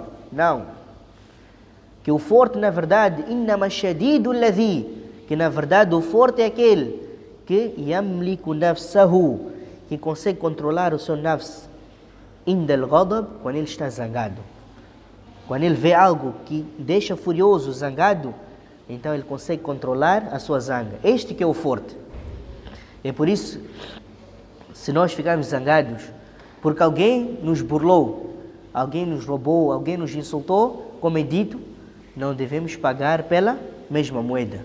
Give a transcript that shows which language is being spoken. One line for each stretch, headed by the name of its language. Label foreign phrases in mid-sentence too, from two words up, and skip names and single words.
Portuguese: Não. Que o forte, na verdade,
Arabic: إنما الشديد الذي,
Portuguese: que na verdade o forte é aquele que
Arabic: يملك نفسه,
Portuguese: que consegue controlar o seu nafs.
Arabic: عند الغضب,
Portuguese: quando ele está zangado. Quando ele vê algo que deixa furioso, zangado, então ele consegue controlar a sua zanga. Este que é o forte. É por isso, se nós ficarmos zangados, porque alguém nos burlou, alguém nos roubou, alguém nos insultou, como é dito, não devemos pagar pela mesma moeda.